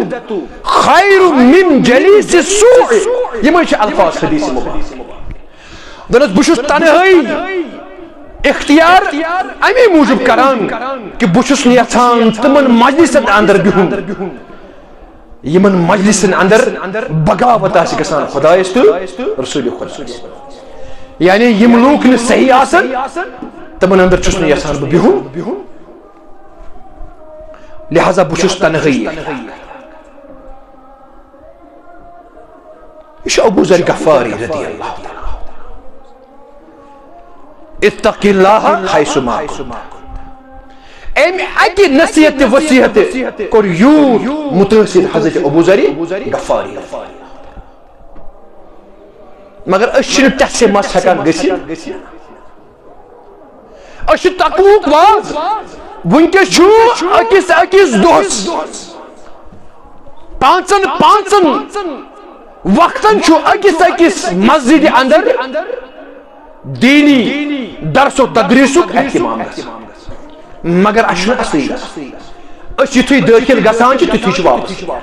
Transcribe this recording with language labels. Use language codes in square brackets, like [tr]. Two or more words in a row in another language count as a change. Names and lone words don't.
[ar] خیر من جلیس السوء [ks] یمے چھِ الفاظ حدیث مبارک دپنس بہٕ چھُس تنہٲئی اختیار امی موجوب کران کہ بہٕ چھُس نہٕ یژھان تمن مجلسن اندر بہُن یمن مجلسن اندر بغاوت آسہِ گژھان خدایس تہٕ رسول خدایس یعنی یم لوک نہٕ صحیح آسن تمن اندر چھُس نہٕ یژھان بہٕ بہُن لہذا بہٕ چھُس تنہٲئی یہ چھُ ابو ذر غفاری [ar] رضی اللہ تعالیٰ اتق اللہ حیث ما کنت [ks] امی اکی نصیحت وصیحت کور یوت متاثر حضرت ابو ذر غفاری مگر أسۍ چھِنہٕ تتھ سے مس ہیکان گٔژھِتھ أسۍ چھِ تقوُک واز ونکس چھُ أکِس دۄہس پانژن وقتن چھُ أکِس مسجد اندر دینی درس و تدریسُک اہتمام مگر اَسہِ چھُنہٕ اصلی أسۍ یُتھُے دٲخل گژھان چھِ تِتھُے چھِ واپس